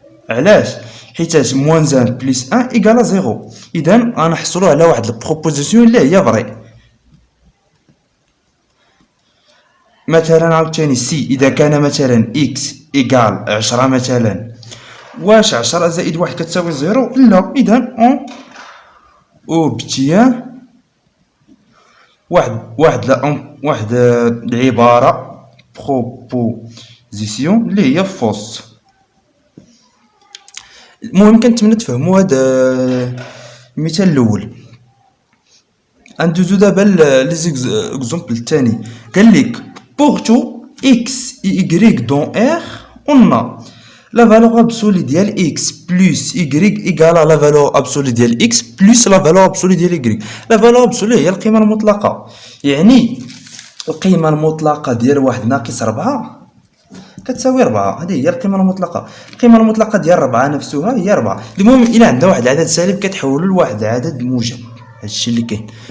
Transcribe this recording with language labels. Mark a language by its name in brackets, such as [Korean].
[Arabic] علاش؟ حيتاش [French] moins 1 plus 1 égale à 0. [Arabic] اذا غنحصلوا على واحد البروبوزيسيون اللي هي فري. مثلا عاوتاني سي اذا كان مثلا اكس ايكال 10 مثلا، واش 10 زائد 1 كتساوي 0؟ لا. اذا اون اوبتيان واحد العباره بروبوزيسيون اللي هي فوس. المهم كنتمنى تفهموا هذا المثال الاول. ندوزو دابا لي زيكزامبل الثاني. [French] قال لك pour tout x et y dans R on a la valeur absolue ديال x plus y égale à la valeur absolue ديال x plus la valeur absolue ديال y. la valeur absolue [Arabic] هي القيمة المطلقة، يعني القيمة المطلقة ديال واحد ناقص 4 كتساوي 4. هذه هي القيمة المطلقة. القيمة المطلقة ديال 4 نفسها هي 4. المهم إلا عندنا واحد العدد سالب كتحولو لواحد العدد موجب. هادشي اللي كاين.